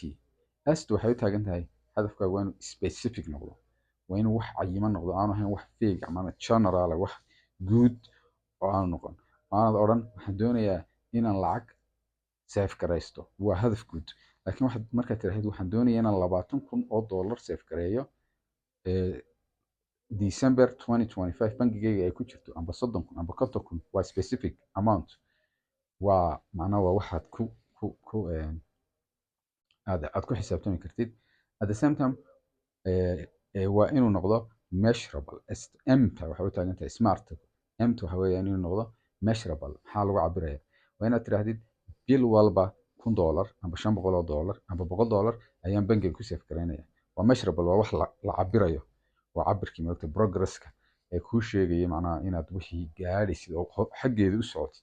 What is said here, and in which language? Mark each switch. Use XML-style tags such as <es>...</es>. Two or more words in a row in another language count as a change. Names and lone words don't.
<so>S waxay u taagan tahay hadafkaagu waa inuu specific noqdo, waa inuu wax cayiman noqdo, aanu ahayn wax vague ama general wax guud oo aanu noqon. Aanad odhan waxaan doonayaa inaan lacag save garaysto, waa hadaf guud. Laakiin waxaad markaad tiraahdo waxaan doonayaa inaan $20,000 save gareeyo December 2025 bangigayga ay ku jirto amba 30,000 amba 50,000 waa</so> <en>specific amount.</en> <so>waa macnaha waa waxaad aad ku xisaabtami kartid.</so> <en>At the same time</en> <so>waa inuu noqdo measurable. M-ta waxay u taagan tahay SMART. M-ta waxa weeyaan inuu noqdo measurable. Maxaa lagu cabirayaa? Waa inaad tiraahdid bil walba $1,000 amba $500 amba $100 ayaan bangiga ku save gareynayaa. Waa measurable, waa wax la cabirayo. waa cabirkii maogta progresska ee kuu sheegaya macnaha inaad wixii gaadhaysid oo xaggeeda u socotid.</so>